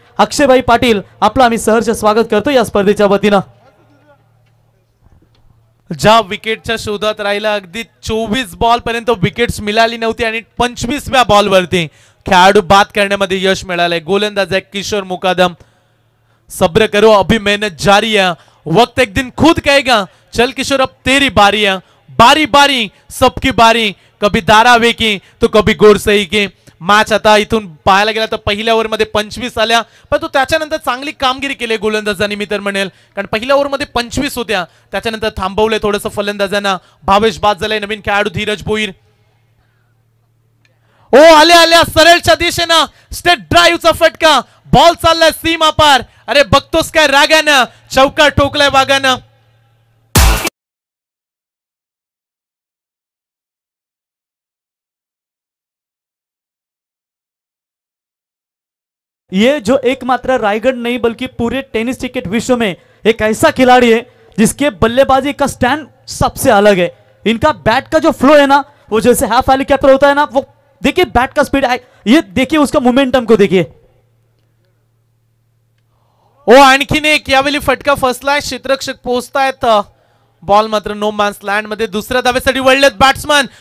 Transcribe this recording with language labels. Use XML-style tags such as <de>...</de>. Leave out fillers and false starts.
<mr>अक्षयभाई पाटील आपलं आम्ही सहर्ष स्वागत करतो या स्पर्धेच्या वतीनं. ज्या विकेटच्या शोधात राहिला अगदी 24 बॉल पर्यंत विकेट्स मिळाली नव्हती आणि 25व्या बॉलवरती खेळाडू बाद करण्यामध्ये यश मिळालंय. गोलंदाज आहे किशोर मुकादम.</mr> <hi>सब्र करो अभी मेहनत जारी है, वक्त एक दिन खुद कहेगा चल किशोर अब तेरी बारी है. बारी बारी सबकी बारी, कभी धारावी की तो कभी गोरसई की.</hi> <mr>मॅच आता इथून पाहायला गेला तर पहिल्या ओव्हरमध्ये 25 आल्या पण तो त्याच्यानंतर चांगली कामगिरी केली गोलंदाजांनी मी तर म्हणेल. कारण पहिल्या ओव्हरमध्ये 25 होत्या त्याच्यानंतर थांबवले थोडंसं फलंदाजांना. भावेश बाद झालाय. नवीन खेळाडू धीरज भोईर. ओ आल्या आल्या सरळच्या दिशेनं स्टेट ड्राईव्हचा फटका. बॉल चाललाय सीमा पार. अरे बघतोस काय रागानं चौका ठोकलाय वागानं.</mr> <hi>ये जो एकमात्र रायगढ़ नहीं बल्कि पूरे टेनिस क्रिकेट विश्व में एक ऐसा खिलाड़ी है जिसके बल्लेबाजी का स्टैंड सबसे अलग है. इनका बैट का जो फ्लो है ना वो जैसे हाफ हेलीकॉप्टर होता है ना वो देखिए बैट का स्पीड ये देखिए उसका मोमेंटम को देखिए.</hi> <mr>ओ आणखीन एक यावेळी फटका फसलाय. क्षेत्ररक्षक पोहोचतायत. बॉल मात्र नो मॅन्स लँड मध्ये. दुसऱ्या धावेसाठी वळलेत बॅट्समन.</mr>